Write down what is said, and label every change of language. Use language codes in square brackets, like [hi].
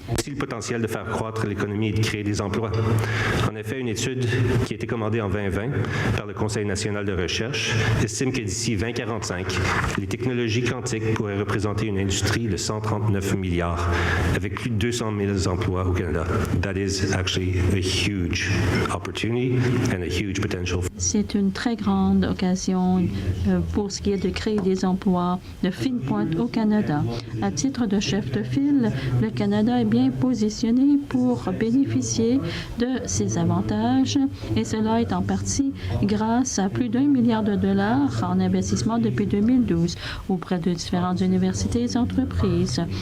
[fr] Aussi le potentiel de faire croître l'économie et de créer des emplois. En effet, une étude qui a été commandée en 2020 par le Conseil national de recherche estime que d'ici 2045, les technologies quantiques pourraient représenter une industrie de 139 milliards avec plus de 200 000 emplois au Canada. [en] That is actually a huge opportunity and a huge potential. [fr] C'est une très grande occasion pour ce qui est de créer des emplois de fine pointe au Canada. À titre de chef de file, le Canada est bien positionné pour bénéficier de ces avantages et cela est en partie grâce à plus d'1 milliard de dollars en investissement depuis 2012 auprès de différentes universités et entreprises.